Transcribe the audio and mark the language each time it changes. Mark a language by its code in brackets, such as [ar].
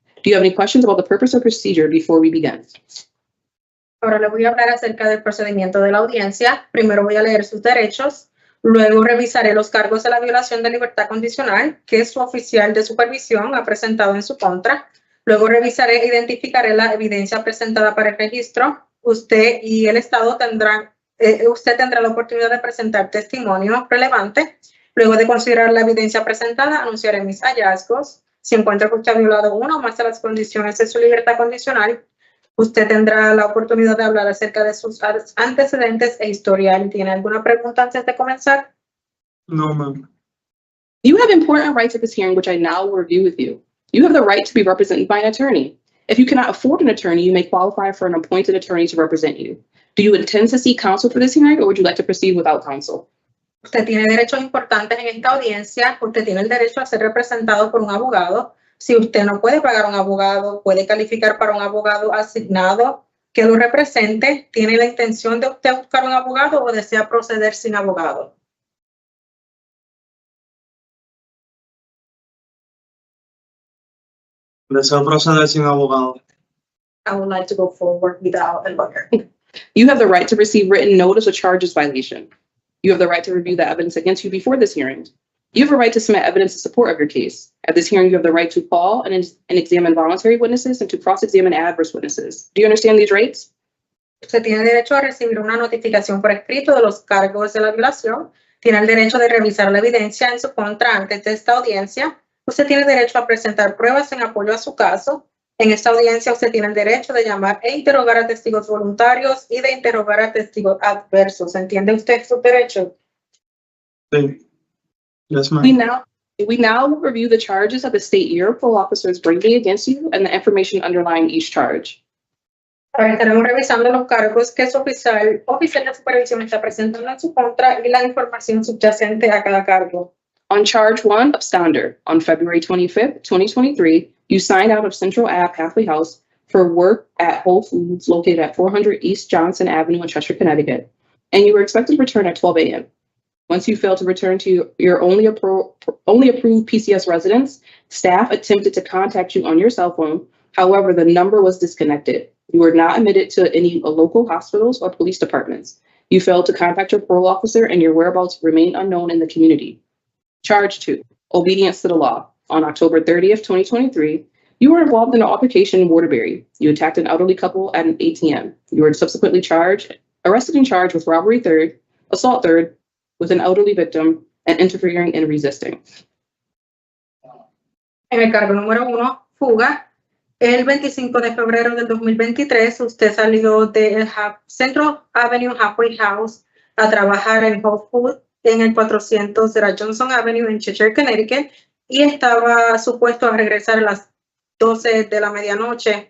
[en] Do you have any questions about the purpose or procedure before we begin? [es] Ahora le voy a hablar acerca del procedimiento de la audiencia. Primero voy a leer sus derechos. Luego revisaré los cargos de la violación de libertad condicional que su oficial de supervisión ha presentado en su contra. Luego revisaré e identificaré la evidencia presentada para el registro. Usted y el Estado usted tendrá la oportunidad de presentar testimonio relevante. Luego de considerar la evidencia presentada, anunciaré mis hallazgos. Si encuentro que usted ha violado una o más de las condiciones de su libertad condicional, usted tendrá la oportunidad de hablar acerca de sus antecedentes e historial. ¿Tiene alguna pregunta antes de comenzar? [en] No, ma'am. You have important rights at this hearing, which I now will review with you. You have the right to be represented by an attorney. If you cannot afford an attorney, you may qualify for an appointed attorney to represent you. Do you intend to seek counsel for this hearing, or would you like to proceed without counsel? [es] Usted tiene derechos importantes en esta audiencia. Usted tiene el derecho a ser representado por un abogado. Si usted no puede pagar un abogado, puede calificar para un abogado asignado que lo represente. ¿Tiene la intención de usted buscar un abogado o desea proceder sin abogado? Deseo proceder sin abogado. [en] I would like to go forward without a lawyer. You have the right to receive written notice of charges violation. You have the right to review the evidence against you before this hearing. You have a right to submit evidence in support of your case. At this hearing, you have the right to call and examine voluntary witnesses and to cross-examine adverse witnesses. Do you understand these rights? [es] Usted tiene derecho a recibir una notificación por escrito de los cargos de la violación. Tiene el derecho de revisar la evidencia en su contra antes de esta audiencia. Usted tiene derecho a presentar pruebas en apoyo a su caso. En esta audiencia, usted tiene el derecho de llamar e interrogar a testigos voluntarios y de interrogar a testigos adversos. ¿Entiende usted sus derechos? Sí. [en] Yes, ma'am. We now review the charges of the state Europol officers bringing against you and the information underlying each charge. [es] Ahora estaremos revisando los cargos que su oficial de supervisión está presentando en su contra y la información subyacente a cada cargo. [en] On charge 1, absconder, on February 25th, 2023, you signed out of Central Ave Halfway House for work at Whole Foods located at 400 East Johnson Avenue in Chester, Connecticut, and you were expected to return at 12 a.m. Once you failed to return to your only approved PCS residence, staff attempted to contact you on your cell phone. However, the number was disconnected. You were not admitted to any local hospitals or police departments. You failed to contact your parole officer and your whereabouts remain unknown in the community. Charge 2, obedience to the law. On October 30th, 2023, you were involved in an altercation in Waterbury. You attacked an elderly couple at an ATM. You were subsequently arrested and charged with robbery third, assault third, with an elderly victim, and interfering and resisting. [es] En el cargo número 1, fuga. El 25 de febrero del 2023, usted salió del Central Avenue Halfway House a trabajar en Whole Foods en el 400 de la Johnson Avenue en Chester, Connecticut, y estaba supuesto a regresar a las 12 de la medianoche.